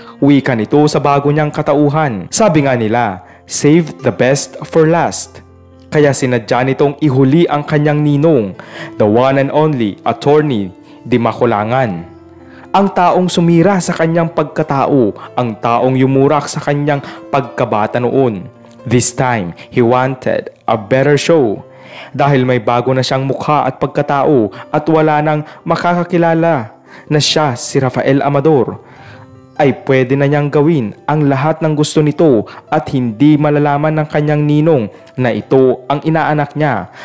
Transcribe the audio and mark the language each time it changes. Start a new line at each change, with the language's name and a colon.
Filipino: Wika nito sa bago niyang katauhan. Sabi nga nila,
English: save the best for last.
Filipino: Kaya sinadya nitong ihuli ang kanyang ninong,
English: the one and only attorney
Filipino: Di Makulangan. Ang taong sumira sa kanyang pagkatao, ang taong yumurak sa kanyang pagkabata noon.
English: This time, he wanted a better show.
Filipino: Dahil may bago na siyang mukha at pagkatao at wala nang makakakilala. na siya si Rafael Amador, ay pwede na niyang gawin ang lahat ng gusto nito at hindi malalaman ng kanyang ninong na ito ang inaanak niya.